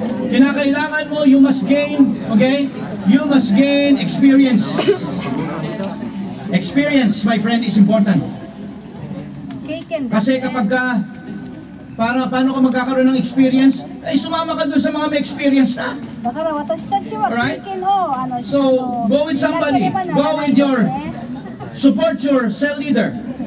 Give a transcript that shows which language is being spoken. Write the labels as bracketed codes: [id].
[tl] Kinakailangan mo, [en] you must gain, okay? You must gain experience. Experience, my friend, is important. [tl] Kasi kapag paano ka magkakaroon ng experience, ay sumama ka dun sa mga may experience na. [en] Right? So, go with somebody. Go with support your cell leader.